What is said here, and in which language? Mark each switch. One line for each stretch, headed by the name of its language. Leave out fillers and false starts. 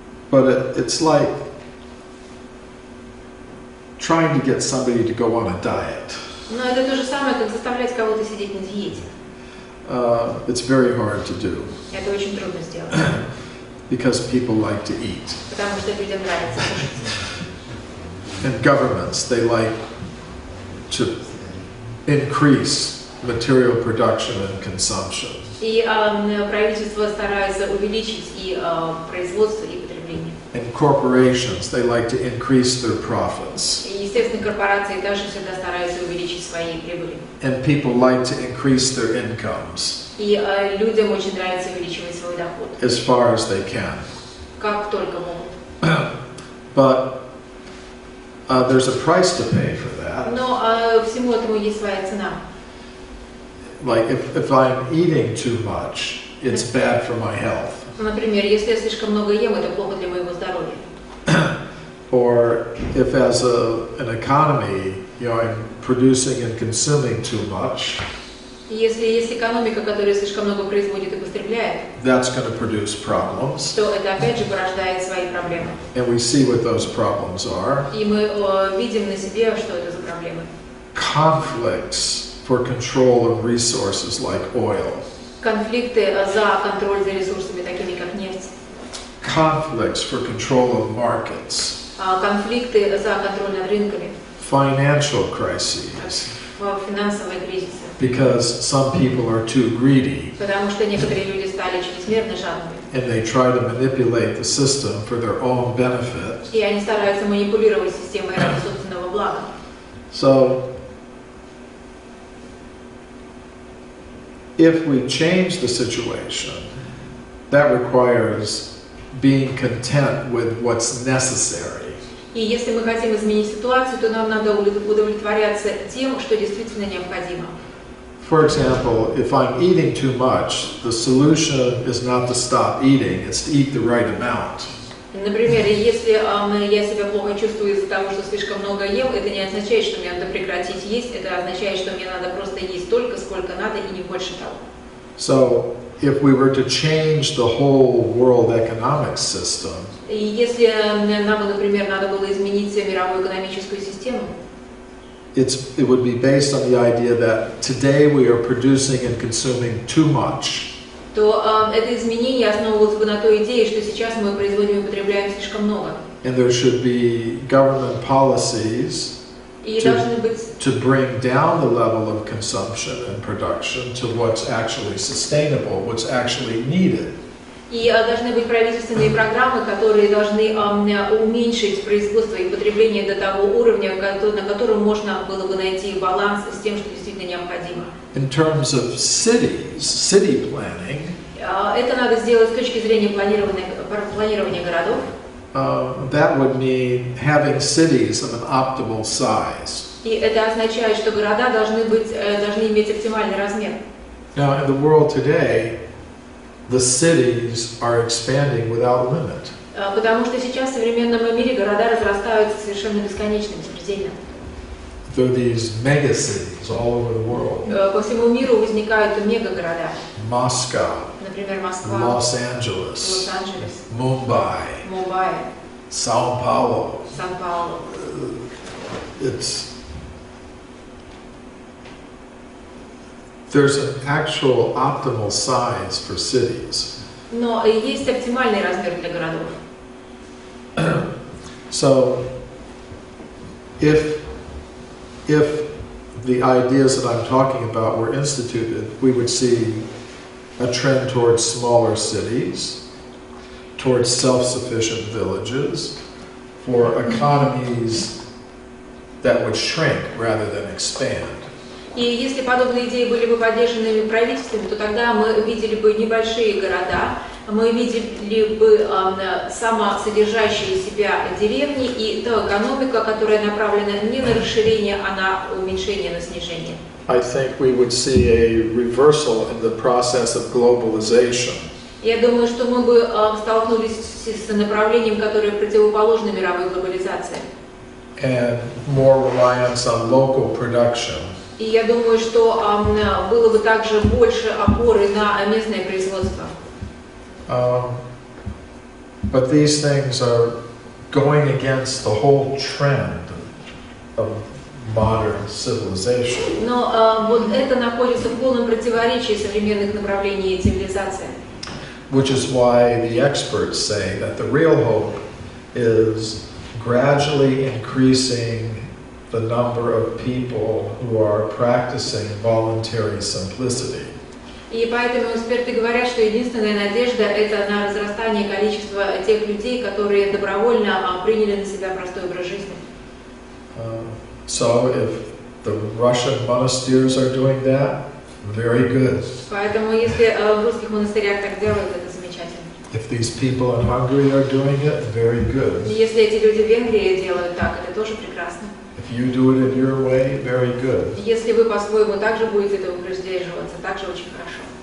English: But it's like trying to get somebody to go on a diet.
Russian: Но это то же самое, как заставлять кого-то сидеть на диете.
English: It's very hard to do
Russian: Это очень трудно сделать,
English: because people like to eat.
Russian: потому что людям нравится кушать.
English: And governments, they like to increase material production and consumption.
Russian: И правительство старается увеличить и производство, и потребление.
English: And corporations, they like to increase their profits.
Russian: И, естественно, корпорации также всегда стараются увеличить свои прибыли.
English: And people like to increase their incomes
Russian: И людям очень нравится увеличивать свой доход,
English: as far as they can.
Russian: как только могут.
English: But there's a price to pay for that.
Russian: Но всему этому есть своя цена.
English: Like if I'm eating too much, it's bad for my health.
Russian: Например, если я слишком много ем, это плохо для моего здоровья.
English: Or if as an economy, I'm producing and consuming too much,
Russian: Если есть экономика, которая слишком много производит и потребляет,
English: that's going to produce problems.
Russian: то это опять же порождает свои проблемы.
English: And we see what those problems are.
Russian: И мы видим на себе, что это за проблемы.
English: Conflicts for control of resources like oil.
Russian: Конфликты за контроль за ресурсами, такими как нефть.
English: Conflicts for control of markets.
Russian: Конфликты за контроль над рынками.
English: Financial crises.
Russian: Финансовые кризисы.
English: Because some people are too greedy.
Russian: Потому что некоторые люди стали чрезмерно жадными.
English: And they try to manipulate the system for their own benefit.
Russian: И они стараются манипулировать системой ради собственного блага.
English: So, if we change the situation, that requires being content with what's necessary.
Russian: И если мы хотим изменить ситуацию, то нам надо удовлетворяться тем, что действительно необходимо.
English: For example, if I'm eating too much, the solution is not to stop eating, it's to eat the right amount.
Russian: Например, если я себя плохо чувствую из-за того, что слишком много ем, это не означает, что мне надо прекратить есть, это означает, что мне надо просто есть столько, сколько надо, и не больше того.
English: So, if we were to change the whole world economic system,
Russian: И если нам, например, надо было изменить мировую экономическую систему,
English: it would be based on the idea that today we are producing and consuming too much.
Russian: то это изменение основывалось бы на той идее, что сейчас мы производим и потребляем слишком много.
English: And there should be government policies
Russian: И должны быть
English: to bring down the level of consumption and production to what's actually sustainable, what's actually needed.
Russian: И должны быть правительственные программы, которые должны уменьшить производство и потребление до того уровня, на котором можно было бы найти баланс с тем, что действительно необходимо.
English: In terms of cities, city planning,
Russian: это надо сделать с точки зрения планирования городов.
English: That would mean having cities of an optimal size.
Russian: И это означает, что города должны иметь оптимальный размер.
English: Now, in the world today, the cities are expanding without limit.
Russian: Потому что сейчас в современном мире города разрастаются совершенно бесконечно, беспредельно.
English: There are these mega cities all over the world.
Russian: По всему миру возникают мегагорода.
English: Moscow,
Russian: Например, Москва,
English: Los Angeles,
Russian: Лос-Анджелес,
English: Mumbai,
Russian: Мумбаи,
English: Sao Paulo.
Russian: Сан-Паулу.
English: There's an actual optimal size for cities.
Russian: Но есть оптимальный размер для городов.
English: So, if the ideas that I'm talking about were instituted, we would see a trend towards smaller cities, towards self-sufficient villages, for economies that would shrink rather than expand.
Russian: И если подобные идеи были бы поддержаны правительствами, то тогда мы видели бы небольшие города, мы видели бы самосодержащие себя деревни и та экономика, которая направлена не на расширение, а на уменьшение, на снижение.
English: I think we would see a reversal in the process of globalization.
Russian: Я думаю, что мы бы столкнулись с направлением, которое противоположно мировой глобализации.
English: And more reliance on local production.
Russian: И я думаю, что было бы также больше опоры на местное производство.
English: But these things are going against the whole trend of modern civilization.
Russian: Но вот это находится в полном противоречии современных направлений цивилизации.
English: Which is why the experts say that the real hope is gradually increasing the number of people who are practicing voluntary simplicity.
Russian: И поэтому эксперты говорят, что единственная надежда – это на разрастание количества тех людей, которые добровольно приняли на себя простой образ жизни.
English: So if the Russian monasteries are doing that, very good.
Russian: Поэтому если в русских монастырях так делают, это замечательно.
English: If these people in Hungary are doing it, very good.
Russian: И если эти люди в Венгрии делают так, это тоже прекрасно.
English: If you do it in your way, very good.
Russian: Если вы по-своему также будете этого придерживаться, также очень хорошо.